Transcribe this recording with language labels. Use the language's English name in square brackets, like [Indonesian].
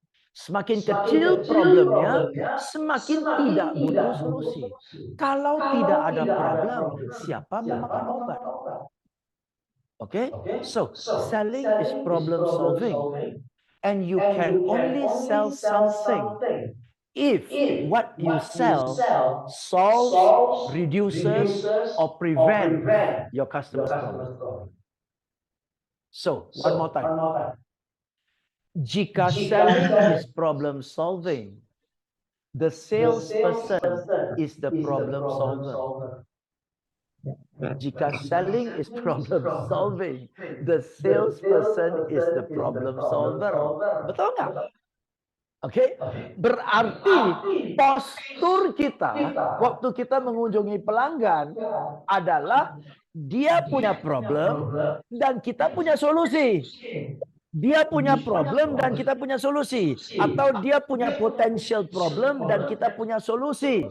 [Indonesian] Semakin kecil problemnya, semakin tidak butuh solusi. Kalau tidak ada problem, siapa mau makan obat? [English] Okay? So, selling is problem solving. And you can only sell something if what you sell solves, reduces, or prevents your customer's problem. So, one more time. [Indonesian] Jika [English] selling is problem solving, the salesperson is the problem solver. [Indonesian] Jika [English] selling is problem solving, the salesperson is the problem solver. [Indonesian] Betul nggak? Oke, berarti postur kita waktu kita mengunjungi pelanggan adalah dia punya problem dan kita punya solusi. Dia punya problem dan kita punya solusi, atau dia punya potential problem dan kita punya solusi.